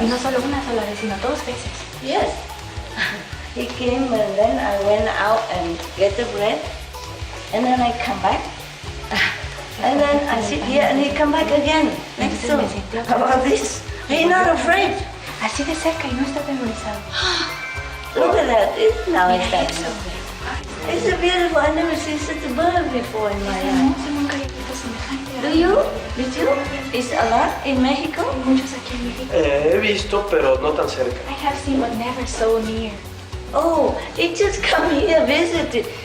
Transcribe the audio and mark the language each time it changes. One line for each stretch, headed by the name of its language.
Spanish: Y no solo una sola vez, sino 2 veces.
English: Yes. He came and then I went out and get the bread. And then I come back. And then I sit here and he come back again. Next to me. How about this? He's not afraid.
Spanish: Así de cerca y no está atemorizado.
English: Look at that. Now it's that. It's a beautiful. I never seen such a bird before in my life. Do you? Did you? Is a lot in Mexico?
Spanish: He visto, pero no tan cerca.
English: I have seen, but never so near. Oh, he just come here visit.